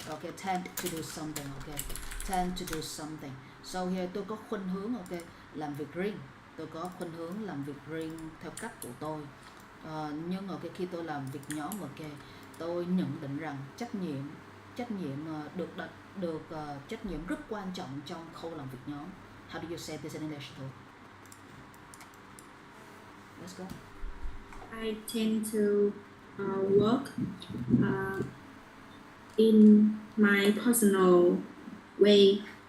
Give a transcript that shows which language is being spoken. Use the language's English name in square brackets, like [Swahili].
[English] Okay, tend to do something. Okay, tend to do something. So here [Vietnamese] tôi có khuynh hướng làm việc riêng. Tôi có khuynh hướng làm việc riêng theo cách của tôi. Nhưng khi tôi làm việc nhóm tôi nhận định rằng trách nhiệm được trách nhiệm rất quan trọng trong khâu làm việc nhóm. [English] How do you say this in English though? Let's go. I tend to work in my personal way.